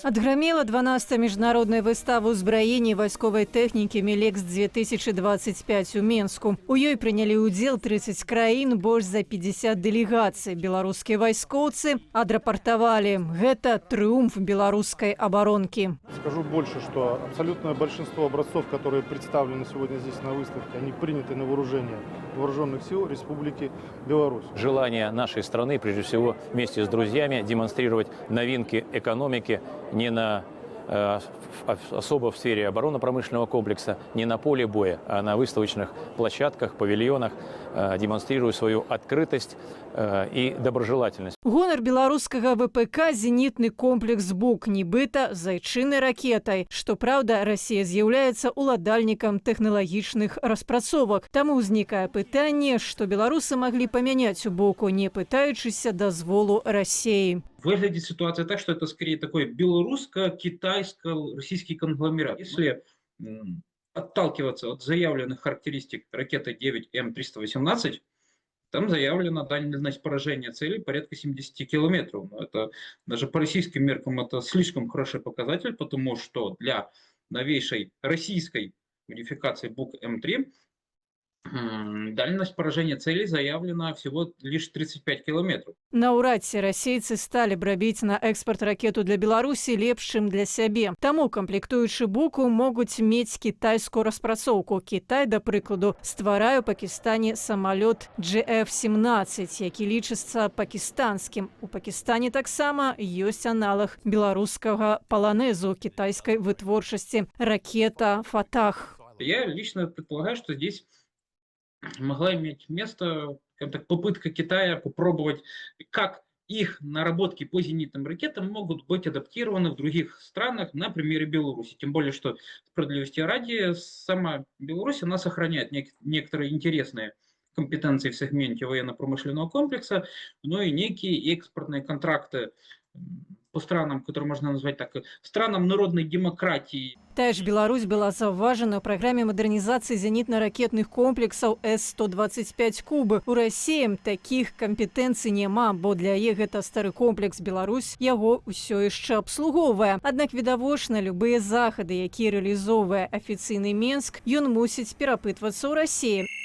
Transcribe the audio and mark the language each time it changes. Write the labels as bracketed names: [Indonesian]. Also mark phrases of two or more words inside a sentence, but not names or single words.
[Belarusian] Отгромела 12-я международная выстава узброений войсковой техники «Милекс-2025» у Менску. У ёй прынялі ўдзел 30 краін, больш за 50 дэлегацый. Беларускія вайскоўцы адрапартавалі. Гэта трыумф беларускай оборонки. [Russian] Скажу больше, что абсолютное большинство образцов, которые представлены сегодня здесь на выставке, они приняты на вооружение вооруженных сил Республики Беларусь. Желание нашей страны, прежде всего, вместе с друзьями демонстрировать новинки экономики не на особо в сфере оборонно-промышленного комплекса, не на поле боя, а на выставочных площадках, павильонах, демонстрируя свою открытость и доброжелательность. [Belarusian] Гонар беларускага ВПК зенітны комплекс «Бук», нібыта з айчыннай ракетай. Што праўда, Расія з'яўляецца уладальнікам тэхналагічных распрацовак. Таму ўзнікае пытанне, што беларусы маглі памяняць у «Буку», не пытаючыся дазволу Расіі. [Russian] Выглядит ситуация так, что это скорее такой белорусско-китайско-российский конгломерат. Если отталкиваться от заявленных характеристик ракеты 9М318, там заявлена дальность поражения цели порядка 70 километров. Но это даже по российским меркам это слишком хороший показатель, потому что для новейшей российской модификации БУК М3 дальность поражения цели заявлена всего лишь 35 километров. [Belarusian] Наўрад ці расейцы сталі б рабіць на экспорт ракету для Беларусі лепш, чым для сябе. Таму камплектуючы «Буку» могуць мець кітайскую распрацоўку. Кітай, да прыкладу, стварае ў Пакістане самалёт GF-17, які лічыцца пакістанскім. У Пакістане таксама ёсць аналаг беларускага паланезу кітайскай вытворчасці – ракета «Фатах». [Russian] Я лично предполагаю, что здесь могла иметь место попытка Китая попробовать, как их наработки по зенитным ракетам могут быть адаптированы в других странах, на примере Беларуси. Тем более, что справедливости ради, сама Беларусь, она сохраняет некоторые интересные компетенции в сегменте военно-промышленного комплекса, но и некие экспортные контракты по странам, которые можно назвать так, странам народной демократии. [Belarusian] Тая ж Беларусь была заўважана ў праграме мадэрнізацыі зенітна-ракетных комплексаў С-125 «Кубы». У Расіі такіх кампетэнцый няма, бо для яе гэта стары комплекс. Беларусь яго ўсё яшчэ абслугоўвае. Аднак відавочна, любыя захады, якія рэалізоўвае афіцыйны Менск, ён мусіць перапытвацца ў Расіі.